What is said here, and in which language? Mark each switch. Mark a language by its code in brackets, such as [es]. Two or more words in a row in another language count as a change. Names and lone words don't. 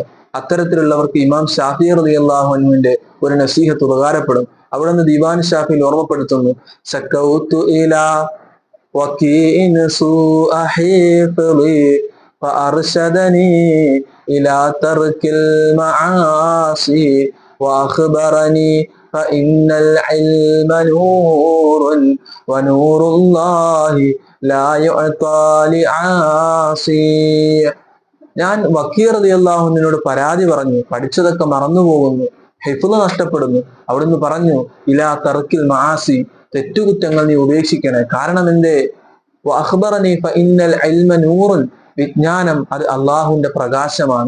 [ml] അത്തരത്തിലുള്ളവർക്ക് ഇമാം ഷാഫിഈ [ar] رضي الله عنه [ml] ഒരു നസീഹത്ത് ഉപകാരപ്പെടും. അവിടുന്ന് ദീവാൻ ഷാഫിയിൽ ഓർമ്മപ്പെടുത്തുന്നു, [ar] شكوت إلى وكيع سوء حفظي فأرشدني إلى ترك المعاصي وأخبرني فإن العلم نور ونور الله لا يعطى لعاصي. [ml] ഞാൻ വക്കീർ [ar] رضي الله عنه [ml] പരാതി പറഞ്ഞു, പഠിച്ചതൊക്കെ മറന്നുപോകുന്നു, ഹിഫ്ള് നഷ്ടപ്പെടുന്നു. അവിടുന്ന് പറഞ്ഞു, [ar] إلى ترك المعاصي, [ml] തെറ്റുകുറ്റങ്ങൾ നീ ഉപേക്ഷിക്കണേ. കാരണം എന്തേ? [ar] وأخبرني فإن العلم نور, [ml] വിജ്ഞാനം അത് അള്ളാഹുവിന്റെ പ്രകാശമാണ്.